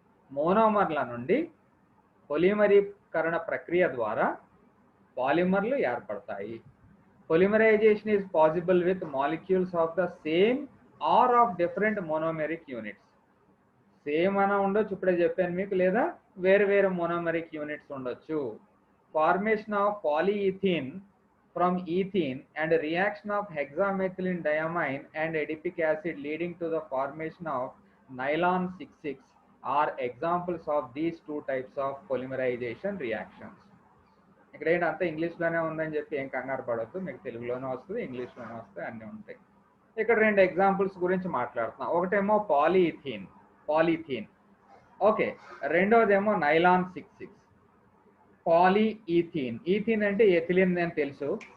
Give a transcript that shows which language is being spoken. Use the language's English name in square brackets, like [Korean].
[Telugu] మోనోమర్ల నుండి పొలిమరీకరణ ప్రక్రియ ద్వారా పాలిమర్లు ఏర్పడతాయి. [English] Polymerization is possible with molecules of the same or of different monomeric units. [Telugu] Same అన్న ఉండొచ్చు, ఇప్పుడే చెప్పాను మీకు, లేదా వేరు వేరు మోనోమెరిక్ యూనిట్స్ ఉండొచ్చు. [English] Formation of polyethene from ethene and reaction of hexamethylene diamine and adipic acid leading to the formation of nylon 6,6 are examples of these two types of polymerization reactions. [Telugu] ఇక్కడ ఏంటి అంతా ఇంగ్లీష్లోనే ఉందని చెప్పి ఏం కంగారు పడవద్దు, మీకు తెలుగులోనే వస్తుంది, ఇంగ్లీష్లోనే వస్తాయి, అన్నీ ఉంటాయి. ఇక్కడ 2 ఎగ్జాంపుల్స్ గురించి మాట్లాడుతున్నాం. ఒకటేమో పాలీథీన్, ఓకే. రెండోదేమో నైలాన్ 6,6. పాలీఈథీన్, ఈథీన్ అంటే ఎథిలిన్ అని తెలుసు.